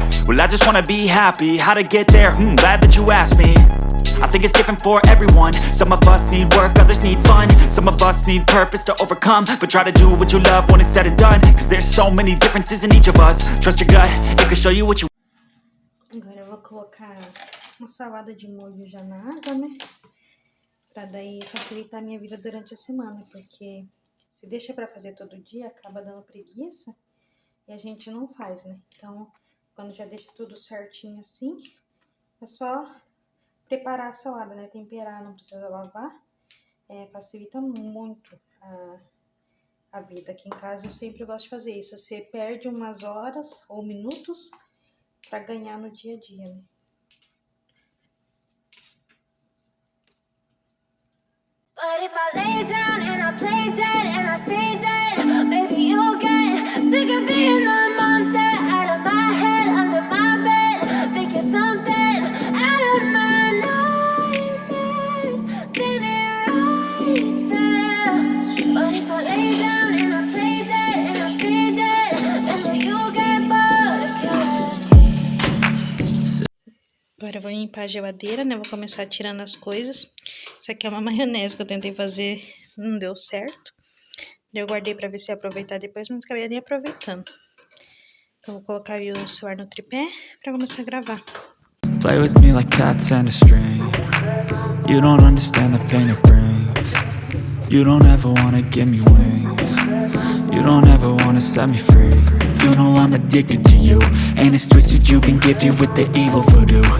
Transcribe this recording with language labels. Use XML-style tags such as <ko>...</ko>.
<en>Well I just wanna be happy, how to get there? Glad that you asked me. I think it's different for everyone. Some of us need work, others need fun. Some of us need purpose to overcome. But try to do what you love when it's said and done, cause there's so many differences in each of us. Trust your gut, it can show you what you...</en> <pt>Agora eu vou colocar uma salada de molho já na água, né? Pra daí facilitar a minha vida durante a semana. Porque se deixa pra fazer todo dia, acaba dando preguiça. E a gente não faz, né? Então, quando já deixa tudo certinho assim, é só... preparar a salada, né? Temperar, não precisa lavar. Facilita muito a vida. Aqui em casa eu sempre gosto de fazer isso. Você perde umas horas ou minutos para ganhar no dia a dia, né?</pt> <en>But if I lay down and I play dead and I stay dead, maybe you'll get sick of being the monster out of my head, under my bed, thinking something out of my nightmares, standing right there. But if I lay down and I play dead and I stay dead, then will you get bored of killing me?</en> <pt>Agora eu vou limpar a geladeira, né? Vou começar tirando as coisas. Isso aqui é uma maionese que eu tentei fazer, não deu certo. Eu guardei pra ver se ia aproveitar depois, mas acabei nem aproveitando. Então vou colocar o celular no tripé pra começar a gravar.</pt> <en>Play with me like cats and a string. You don't understand the pain it brings. You don't ever wanna give me wings. You don't ever wanna set me free. You know I'm addicted to you, and it's twisted, you've been gifted with the evil voodoo.</en>